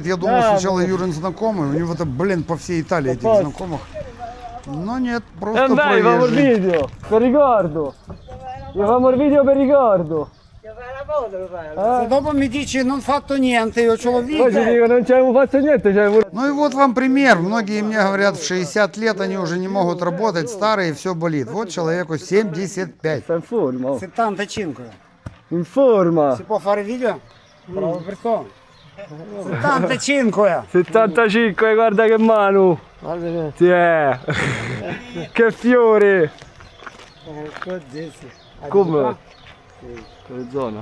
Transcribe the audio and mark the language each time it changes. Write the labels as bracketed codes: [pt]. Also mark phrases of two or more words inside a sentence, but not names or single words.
[ru] Я думал, сначала Юрин знакомый, у него это, блин, по всей Италии этих знакомых. Но нет, просто [it] Dai, famo il [ru] проезжий. [it] video, per ricordo. Io famo il video per ricordo. Dopo mi dice non fatto niente, io ce l'ho Poi ci dico non ci abbiamo fatto niente, c'è pure... [ru] Ну и вот вам пример. Многие мне говорят, в 60 лет они уже не могут работать, старые, все болит. Вот человеку 75. [it] Sta in forma, oh. 75. In forma. Si può fare video? Bravo persona. 75. 75, guarda che mano. Sì, che fiore. Come? Che zona?